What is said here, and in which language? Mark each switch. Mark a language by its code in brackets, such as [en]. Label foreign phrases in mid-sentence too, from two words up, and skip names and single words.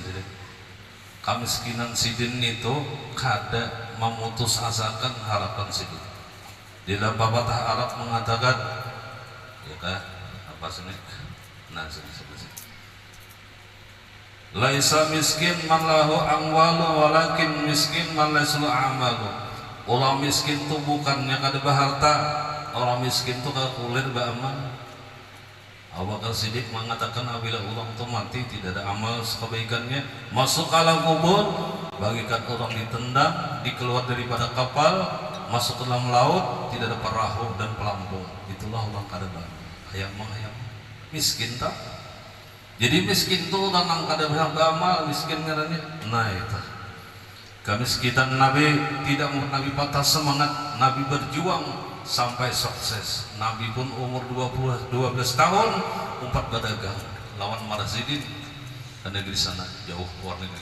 [bjn] Kemiskinan sidin itu kada memutus asakan harapan sidin. [id] Di dalam pepatah Arab mengatakan ya kan apa sini? Nah sini. [ar] ليس مسكين من له أموال ولكن مسكين من ليس عمل. [bjn] Orang miskin itu bukannya kada berharta, orang miskin itu kada kulir beramal. [id] Abu Bakar Siddiq mengatakan apabila orang itu mati tidak ada amal kebaikannya masuk alam kubur bagikan orang ditendang dikeluar daripada kapal masuk ke dalam laut tidak ada perahu dan pelampung. [bjn] Itulah orang kada hayang miskin tak. Jadi miskin itu orang yang kada beramal miskin ngarannya. [id] Nah itu kemiskinan Nabi tidak Nabi patah semangat. [bjn] Nabi berjuang sampai sukses. Nabi pun umur 12 tahun umpat berdagang lawan Marzidin ke negeri sana jauh luar negeri.